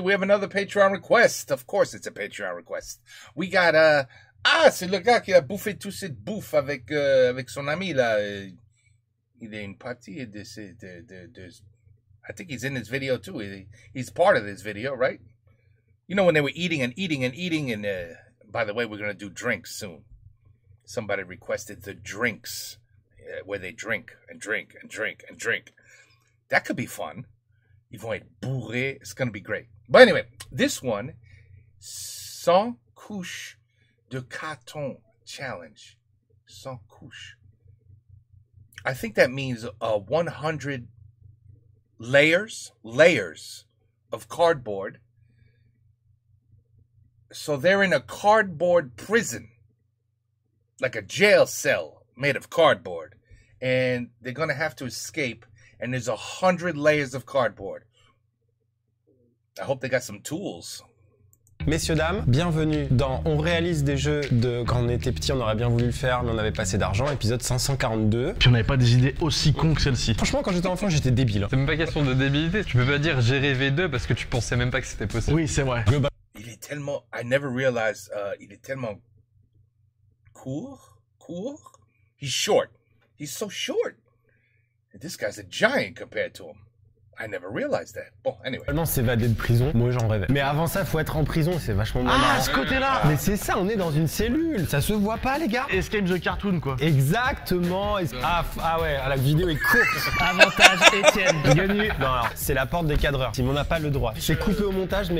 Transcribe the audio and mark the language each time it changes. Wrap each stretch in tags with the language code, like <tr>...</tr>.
<en>We have another Patreon request. Of course, it's a Patreon request. We got,</en> <fr>c'est le gars qui a bouffé toute cette bouffe avec son ami, là. Il est une partie de</fr> <en>I think he's in this video, too. He's part of this video, right? You know, when they were eating, and by the way, we're going to do drinks soon. Somebody requested the drinks, where they drink and drink and drink and drink. That could be fun.</en> <fr>Ils vont être bourrés.</fr> <en>It's going to be great. But anyway, this one,</en> <fr>100 couches de carton</fr> <en>challenge.</en> <fr>100 couches.</fr> <en>I think that means 100 layers of cardboard. So they're in a cardboard prison, like a jail cell made of cardboard. And they're going to have to escape. And there's 100 layers of cardboard. I hope they got some tools.</en> <fr>Messieurs, dames, bienvenue dans On réalise des jeux de quand on était petit, on aurait bien voulu le faire, mais on n'avait pas assez d'argent, épisode 542. Puis on n'avait pas des idées aussi cons que celle-ci. Franchement, quand j'étais enfant, j'étais débile. C'est même pas question de débilité, tu peux pas dire j'ai rêvé d'eux parce que tu pensais même pas que c'était possible. Oui, c'est vrai. Il est tellement,</fr> <en>I never realized,</en> <fr>il est tellement court.</fr> <en>He's short. He's so short. And this guy's a giant compared to him. I never realized that. Bon, anyway.</en> <fr>Seulement s'évader de prison, moi j'en rêvais. Mais avant ça, faut être en prison, c'est vachement moins marrant. Ah, ce côté-là. Mais c'est ça, on est dans une cellule, ça se voit pas les gars. Escape the Cartoon, quoi. Exactement. Ah ouais, la vidéo est courte. Avantage Étienne. Gagné. Non, alors, c'est la porte des cadreurs. Simon n'a pas le droit. C'est coupé au montage, mais</fr>